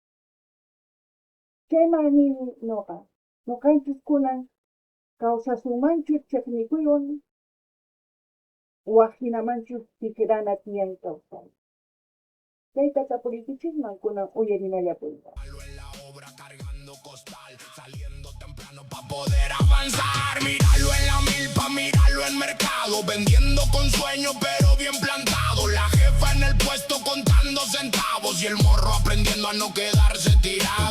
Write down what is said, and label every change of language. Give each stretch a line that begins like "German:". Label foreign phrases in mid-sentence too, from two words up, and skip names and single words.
Quechua: Chaymani noqa, noqanchis kunan kawsasunmanchu chaqnikuywan wajinamanchu tikrana tiyan kawsay. Chayta tapurichikman kunan uyarinallapuyta.
Spanish: En la obra cargando costal, saliendo temprano para poder avanzar. Míralo en la milpa, míralo en mercado, vendiendo con sueño pero bien plantado. La jefa en el puesto contando centavos y el morro aprendiendo a no quedarse tirado.